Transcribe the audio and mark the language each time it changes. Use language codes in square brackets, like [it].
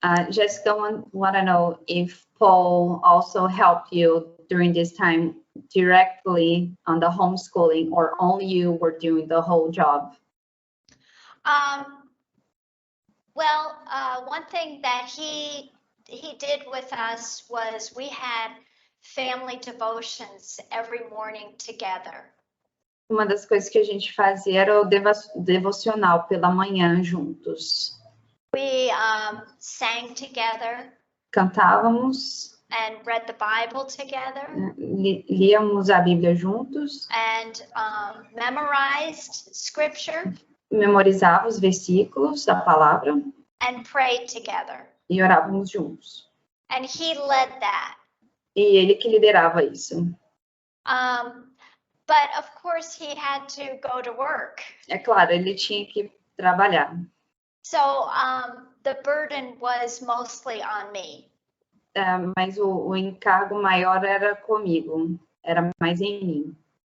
[en] Jessica want to know if Paul also helped you during this time directly on the homeschooling, or only you were doing the whole job? Well, one thing that he did with us was we had family devotions every morning together. [pt] Uma das coisas que a gente fazia era o devocional pela manhã juntos. [en] We sang together. [pt] Cantávamos. [en] And read the Bible together. [pt] Líamos a Bíblia juntos. [en] And memorized scripture. [pt] Memorizava os versículos da palavra. [en] And prayed together. [pt] E orávamos juntos. [en] And he led that. [pt] E ele que liderava isso. [en] But of course he had to go to work. [pt] É claro, ele tinha que trabalhar. [en] So the burden was mostly on me. [pt] Mas o encargo maior era comigo, era mais em mim.